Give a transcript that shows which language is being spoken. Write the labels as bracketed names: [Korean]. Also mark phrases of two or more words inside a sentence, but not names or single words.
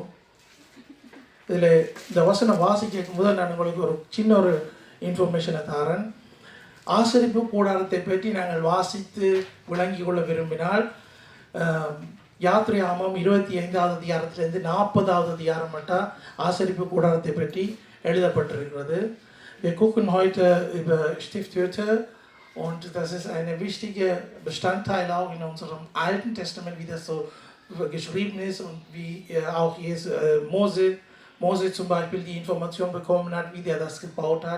[Tamil] இதில் இந்த வசனம் வாசிக்க முதல் நான் உங்களுக்கு ஒரு சின்ன ஒரு இன்ஃபர்மேஷனை தரேன். ஆசரிப்பு கூடாரத்தை பற்றி நாங்கள் வாசித்து விளங்கி கொள்ள விரும்பினால் யாத்ராகமம் 25வது அதிகாரத்திலிருந்து 40வது அதிகாரம் மட்டும் ஆசரிப்பு கூடாரத்தை பற்றி எழுதப்பட்டிருக்கிறது. [German] Wir gucken heute über Stiftshütte und das ist ein wichtiger Bestandteil auch in unserem Alten Testament, wie das so geschrieben ist und wie auch Mose zum Beispiel die Information bekommen hat, wie der das gebaut hat.